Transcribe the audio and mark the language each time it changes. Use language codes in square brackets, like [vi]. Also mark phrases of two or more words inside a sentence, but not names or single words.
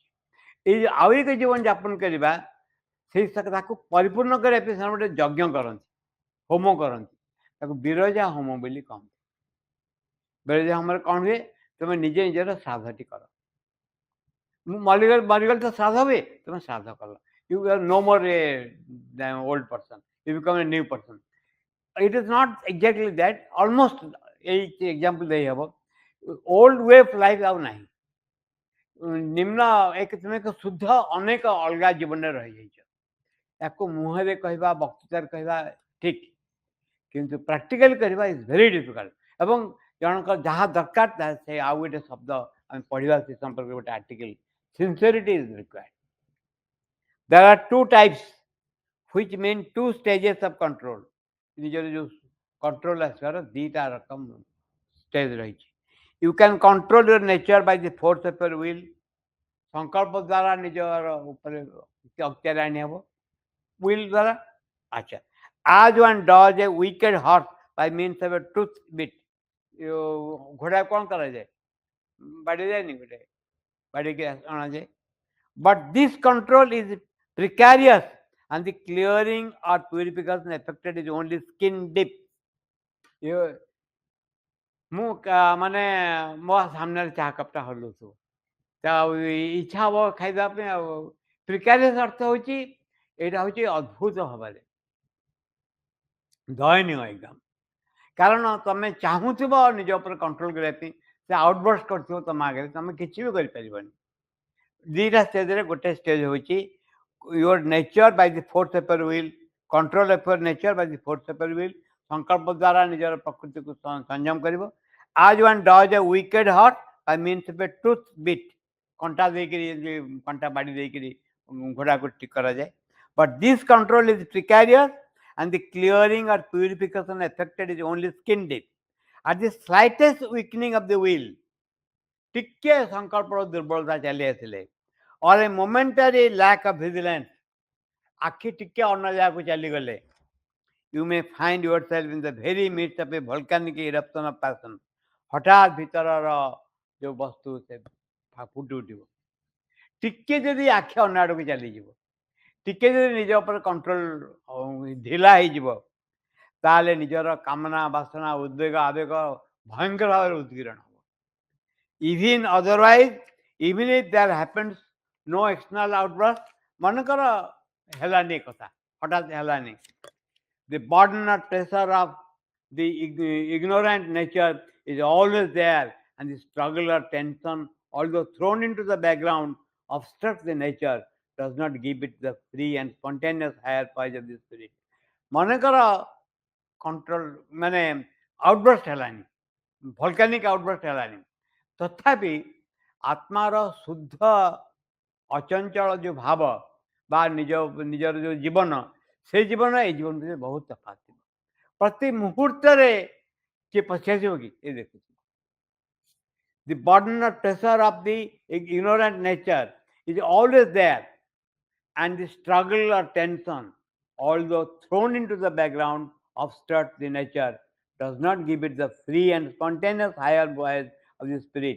[or] ଏଇ ଆଉ ଏକ ଜୀବନ ଯାପନ କରିବା ସେଇ ତାକୁ ପରିପୂର୍ଣ୍ଣ କରିବା ପାଇଁ ସେମାନେ ଗୋଟେ ଯଜ୍ଞ କରନ୍ତି, ହୋମ କରନ୍ତି, ତାକୁ ବିରଜା ହୋମ ବୋଲି କହନ୍ତି। ବିରଜା ହୋମରେ କ'ଣ ହୁଏ? ତୁମେ ନିଜେ ନିଜର ଶ୍ରାଦ୍ଧଟି କର। ମୁଁ ମରିଗଲି ତ ଶ୍ରାଦ୍ଧ ହୁଏ, ତୁମେ ଶ୍ରାଦ୍ଧ କଲ, [en] you are no more an old person, you become a new person. it is not exactly that, [or] ଅଲମୋଷ୍ଟ ଏହି ଏକ୍ଜାମ୍ପଲ ଦେଇ ହବ। [en] old way of life [or] ଆଉ ନାହିଁ। ନିମ୍ନ ତୁମେ ଏକ ଶୁଦ୍ଧ ଅନେକ ଅଲଗା ଜୀବନରେ ରହିଯାଇଛ। ତାକୁ ମୁହଁରେ କହିବା, ବକ୍ତୃତାରେ କହିବା ଠିକ୍, କିନ୍ତୁ ପ୍ରାକ୍ଟିକାଲି କରିବା [en] is very difficult. [or] ଏବଂ ଜଣଙ୍କର ଯାହା ଦରକାର ସେ ଆଉ ଗୋଟେ ଶବ୍ଦ ଆମେ ପଢ଼ିବା ସେ ସମ୍ପର୍କରେ ଗୋଟେ ଆର୍ଟିକଲ, [en] sincerity is required. there are two types which mean two stages of control। [or] ନିଜର ଯେଉଁ କଣ୍ଟ୍ରୋଲ ଆସିବାର ଦୁଇଟା ରକମ ଷ୍ଟେଜ୍ ରହିଛି। [en] you can control your nature by the force of your will, [or] ସଂକଳ୍ପ ଦ୍ୱାରା ନିଜର ଉପରେ ଅକ୍ତିଆର ଆଣି ହେବ, ୱିଲ୍ ଦ୍ୱାରା। ଆଚ୍ଛା, [en] as one does a wicked horse by means of a tooth bit। [or] ଘୋଡ଼ା କ'ଣ କରାଯାଏ? ବାଡ଼ି ଯାଏନି, ଗୋଟେ ବାଡ଼ିକି ଅଣାଯାଏ। [en] But this control is precarious and the clearing or purification effected is only skin deep। [or] ମୁଁ ମାନେ ମୋ ସାମ୍ନାରେ ଚାହା କପ୍ଟା ହଲୁଥିବ, ଇଚ୍ଛା ହେବ ଖାଇଦେବା ପାଇଁ। ଆଉ ପ୍ରିକାରିୟସ୍ ଅର୍ଥ ହେଉଛି ଏଇଟା ହେଉଛି ଅଦ୍ଭୁତ ଭାବରେ ଦୟନୀୟ ଏକଦମ। କାରଣ ତମେ ଚାହୁଁଥିବ ନିଜ ଉପରେ କଣ୍ଟ୍ରୋଲ କରିବା ପାଇଁ, ସେ ଆଉଟବର୍ସ କରୁଥିବ ତମ ଆଗରେ, ତମେ କିଛି ବି କରିପାରିବନି। ଦୁଇଟା ଷ୍ଟେଜ୍ରେ, ଗୋଟେ ଷ୍ଟେଜ୍ ହେଉଛି [en] your nature by the force of your will, control of your nature by the force of your will, [or] ସଂକଳ୍ପ ଦ୍ୱାରା ନିଜର ପ୍ରକୃତିକୁ ସଂଯମ କରିବ। [en] as one does a wicked horse by means of a tooth bit, [or] କଣ୍ଟା ଦେଇକିରି, କଣ୍ଟା ବାଡ଼ି ଦେଇକିରି ଘୋଡ଼ାକୁ ଠିକ୍ କରାଯାଏ। [en] but this control is precarious and the clearing or purification effected is only skin deep। at the slightest weakening of the will, [or] ଟିକେ ସଂକଳ୍ପର ଦୁର୍ବଳତା ଚାଲି ଆସିଲେ, [en] or a momentary lack of vigilance, [or] ଆଖି ଟିକେ ଅନ୍ୟ ଜାଗାକୁ ଚାଲିଗଲେ, [en] you may find yourself in the very midst of a volcanic eruption of passion। [or] ହଠାତ୍ ଭିତରର ଯେଉଁ ବସ୍ତୁ ସେ ଫୁଟି ଉଠିବ। ଟିକେ ଯଦି ଆଖି ଅନ୍ୟ ଆଡ଼କୁ ଚାଲିଯିବ, ଟିକେ ଯଦି ନିଜ ଉପରେ କଣ୍ଟ୍ରୋଲ ଢିଲା ହେଇଯିବ, ତାହେଲେ ନିଜର କାମନା, ବାସନା, ଉଦ୍ବେଗ, ଆବେଗ ଭୟଙ୍କର ଭାବରେ ଉଦ୍ଗୀରଣ ହେବ। [en] even otherwise, even if there happens no external outburst, [or] ମନେକର ହେଲାନି କଥା, ହଠାତ୍ ହେଲାନି, [en] the burden or pressure of the ignorant nature is always there, and the struggle or tension, although thrown into the background, obstructs the nature, does not give it the free and spontaneous higher poise of the spirit। [or] ମନେକର କଣ୍ଟ୍ରୋଲ ମାନେ ଆଉଟବର୍ଷ୍ଟ ହେଲାନି, [en] volcanic outburst [or] ହେଲାନି, ତଥାପି ଆତ୍ମାର ଶୁଦ୍ଧ ଅଚଞ୍ଚଳ ଯେଉଁ ଭାବ ବା ନିଜର ଯେଉଁ ଜୀବନ, ସେ ଜୀବନ ଏଇ ଜୀବନ ଭିତରେ ବହୁତ ତଫାତ ଥିବ। ପ୍ରତି ମୁହୂର୍ତ୍ତରେ କିଏ ପଶି ଆସିବ କି? ଏ ଦେଖୁଛି, [en] the burden or pressure of the ignorant nature is always there, and the struggle or tension, although thrown into the background, obstructs the nature, does not give it the free and spontaneous higher voice of the spirit.